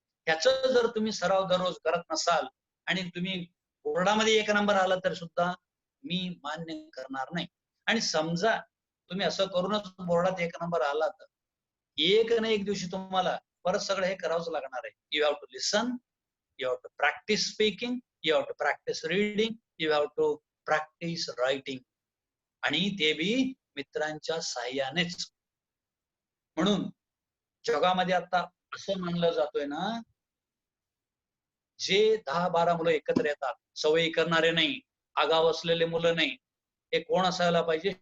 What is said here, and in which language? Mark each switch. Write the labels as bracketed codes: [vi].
[mr] ह्याचं जर तुम्ही सराव दररोज करत नसाल आणि तुम्ही बोर्डामध्ये 1 नंबर आला तर सुद्धा मी मान्य करणार नाही. आणि समजा तुम्ही असं करूनच बोर्डात 1 नंबर आला तर एक ना एक दिवशी तुम्हाला परत सगळं हे करावंच लागणार आहे. [en] You have to listen, you have to practice speaking, you have to practice reading, you have to practice writing. [mr] आणि ते बी मित्रांच्या साह्यानेच. म्हणून जगामध्ये आता असं मानलं जातोय ना, जे 10-12 मुलं एकत्र येतात, सवयी करणारे नाही, आगाव असलेले मुलं नाही, हे कोण असायला पाहिजे?